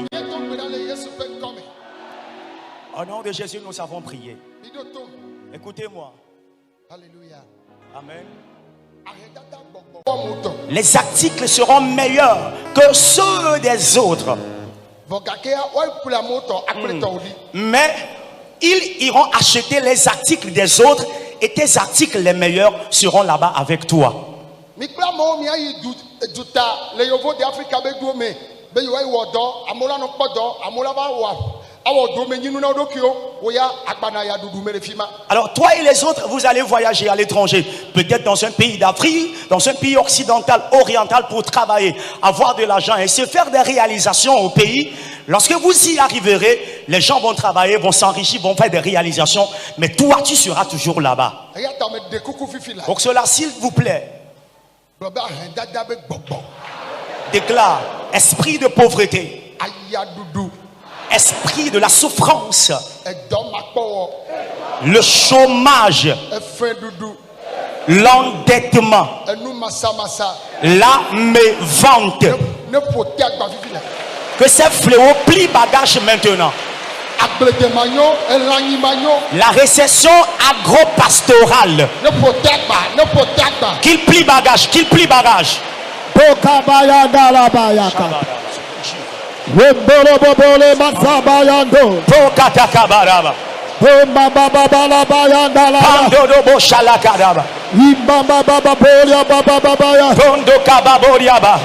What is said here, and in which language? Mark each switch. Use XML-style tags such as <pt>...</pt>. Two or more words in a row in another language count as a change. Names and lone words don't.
<ee>Ye to gbe ɖa le Yesu ƒe ŋkɔ me.</ee> <fr>Au nom de Jésus, nous avons prié.</fr> <ee>Miɖo to.</ee> <fr>Écoutez-moi. Alléluia. Amen.</fr> <ee>Ahedada gbɔgbɔ. Wɔmu tɔ.</ee> <fr>Les articles seront meilleurs que ceux des autres.</fr> <ee>Vɔ gakea woayi ku le amewo tɔ akple tɔwo ɖi.</ee> <fr>Mais ils iront acheter les articles des autres et tes articles les meilleurs seront là-bas avec toi.</fr> <ee>Mi kple amewo miayi duta le Yovo de Afrika be duwo me be yewoayi wɔ dɔ. Amewo la nɔ kpɔ dɔ. Amewo la va awɔ domenyinu na wo ɖokuiwo. Woya agbana ya ɖuɖu me le fi ma.</ee> <fr>Alors toi et les autres, vous allez voyager à l'étranger, peut-être dans un pays d'Afrique, dans un pays occidental, oriental pour travailler, avoir de l'argent et se faire des réalisations au pays. Lorsque vous y arriverez, les gens vont travailler, vont s'enrichir, vont faire des réalisations, mais toi tu seras toujours là-bas.</fr> <ee>Eya ta me de kuku fifi la.</ee> <fr>Pour cela, s'il vous plaît,</fr> <ee>Gblɔ be ahedada be gbɔgbɔ.</ee> <fr>déclare esprit de pauvreté,</fr> <ee>Ayaɖuɖu.</ee> <fr>esprit de la souffrance,</fr> <ee>Edɔmakpɔwɔ.</ee> <fr>le chômage,</fr> <ee>Efeɖuɖu.</ee> <fr>l'endettement,</fr> <ee>Enu masamasa.</ee> <fr>la mévente.</fr> <ee>Ne ƒo te agba fifi la.</ee> <fr>Que ces fléaux plient bagage maintenant.</fr> <ee>agbledemanyo elanyimanyo</ee> <fr>la récession agro-pastorale.</fr> <ee>ne potagba</ee> <fr>Qu'il plie bagage, qu'il plie bagage. Pokabayanda la bayaka. Wemborobobole masabayando. Pokatakabaraba. Bombababala bayanda la. Pandodobo shalakadaba. Imbababa bolia bababaya. Tondo kababoriaba.</fr>